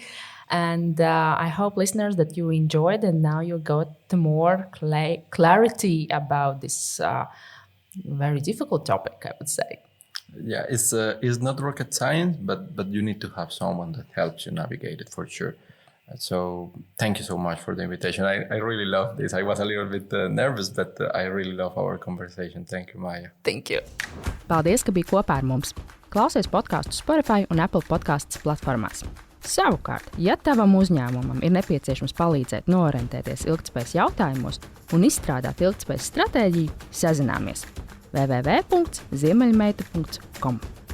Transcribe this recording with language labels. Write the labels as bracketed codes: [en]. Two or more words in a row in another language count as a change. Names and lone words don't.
[en] And I hope, listeners, that you enjoyed and now you got more clarity about this very difficult topic, I would say. Yeah, it's not rocket science, but you need to have someone that helps you navigate it for sure. So thank you so much for the invitation. I really love this. I was a little bit nervous, but I really love our conversation. Thank you, Maya. Thank you. [lv] Paldies, ka biji kopā ar mums. Klausies podkāstu Spotify un Apple podcasts platformās. Savukārt, ja tavam uzņēmumam ir nepieciešams palīdzēt noorientēties ilgtspējas jautājumos un izstrādāt ilgtspējas stratēģiju, sazināmies www.ziemeļmeita.com.